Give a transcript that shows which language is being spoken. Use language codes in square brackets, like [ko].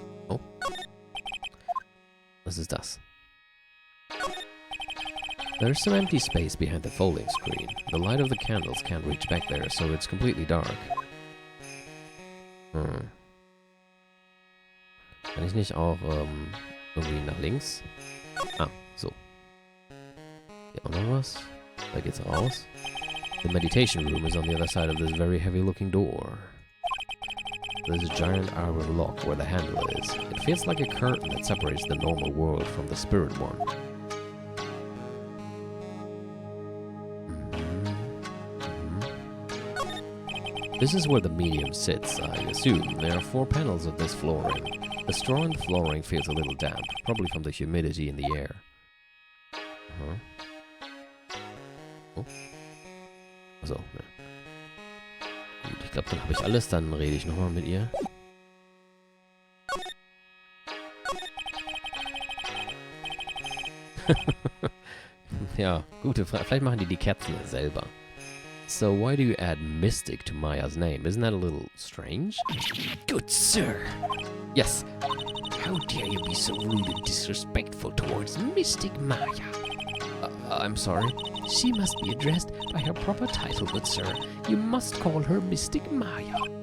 [de] Oh. Was ist das? [en] There's some empty space behind the folding screen. The light of the candles can't reach back there, so it's completely dark. [de] Kann ich nicht auch irgendwie nach links? Ah, so. Hier auch noch was. Da geht's raus. [en] The meditation room is on the other side of this very heavy-looking door. There's a giant iron lock where the handle is. It feels like a curtain that separates the normal world from the spirit one. This is where the medium sits, I assume. There are 4 panels of this flooring. The straw in the flooring feels a little damp, probably from the humidity in the air. [de] Oh. Achso, ne. Gut, ich glaube, dann habe ich alles, dann rede ich nochmal mit ihr. Ja, gute Frage. Vielleicht machen die Kerzen selber. [en] So why do you add mystic to Maya's name? Isn't that a little strange? Good sir. Yes. How dare you be so rude and disrespectful towards Mystic Maya? I'm sorry. She must be addressed by her proper title, good sir. You must call her Mystic Maya.